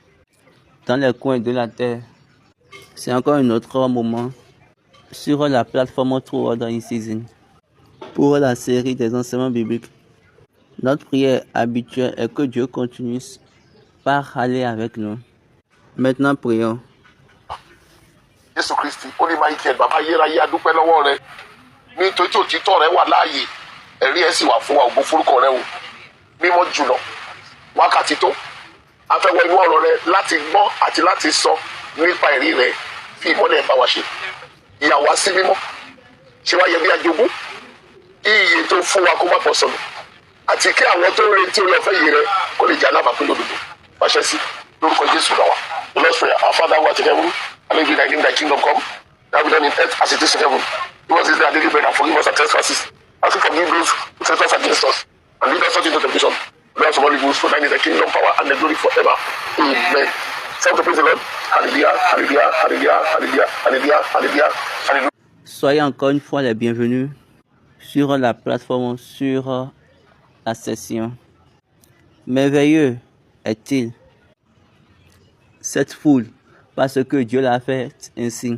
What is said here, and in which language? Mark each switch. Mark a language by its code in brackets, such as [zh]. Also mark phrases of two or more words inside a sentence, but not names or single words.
[fr] Dans les coins de la terre. C'est encore un autre moment sur la plateforme True Order in Season pour la série des enseignements bibliques. Notre prière habituelle est que Dieu continue par aller avec nous. Maintenant, prions. [yo] Jésù Kristi ó ní Michael bàbá ayérayé adúpẹ́ lọ́wọ́ rẹ nítorí tí òtítọ́ rẹ wà láàyè ẹ̀rí ẹ̀ sì wà fún wa ògo forúkọ rẹ o mímọ́ jùlọ wákàtí tó afẹ́wọ́ inú ọ̀rọ̀ rẹ láti gbọ́ àti láti sọ nípa ẹ̀rí rẹ fi ìmọ́lẹ̀ bá wa ṣe ìyà wá sí mímọ́ ṣé wá yẹ bí ajogún iye tó fún wa kó má bọ́ sọnù àti kí àwọn tó ń retí orí ọ̀fẹ́ yìí rẹ kó lè jẹ́ alábàápín lódodo pàṣẹ sí lórúkọ Jésù lọ́wọ́ [en] let's pray. Our Father who art in heaven, hallowed be thy name, thy kingdom come. Thy will be done in earth as it is in heaven. Give us this day our daily bread and forgive us our trespasses, as we forgive those who trespass against us. And lead us not into temptation, but us from all evil. For thine is the kingdom, power, and the glory forever. Amen. Time to praise the Lord. Hallelujah, hallelujah, hallelujah, hallelujah, hallelujah, hallelujah, hallelujah. [fr] Soyez encore une fois les bienvenus sur la plateforme, sur la session. Merveilleux est-il cette foule, parce que Dieu l'a fait ainsi.